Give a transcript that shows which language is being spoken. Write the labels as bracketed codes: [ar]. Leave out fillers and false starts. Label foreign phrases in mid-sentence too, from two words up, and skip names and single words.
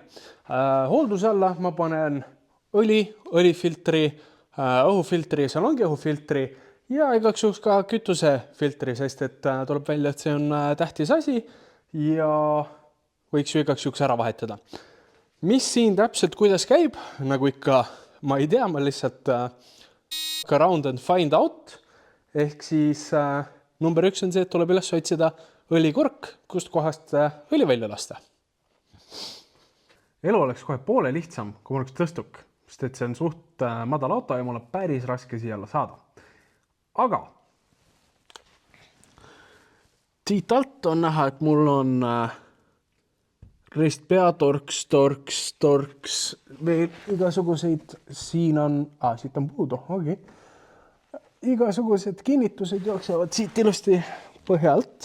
[et] Hoolduse alla ma panen õlifiltri, õhufiltri, salongi õhufiltri ja igaks juhuks ka kütusefiltri, sest et tuleb välja, et see on tähtis asi ja võiks ju igaks juhuks ära vahetada. Mis siin täpselt kuidas käib? Nagu ikka, ma ei tea, ma lihtsalt [en] round and find out. [et] Ehk siis number 1 on see, et tuleb üles otsida õlikork, kust kohast õli välja lasta. Elu oleks kohe poole lihtsam, kui mul oleks tõstuk, sest et see on suht madal auto ja mul on päris raske siia alla saada. Aga siit alt on näha, et mul on ristpea, torks, veel igasuguseid, siit on puudu, igasugused kinnitused jooksevad siit ilusti põhja alt.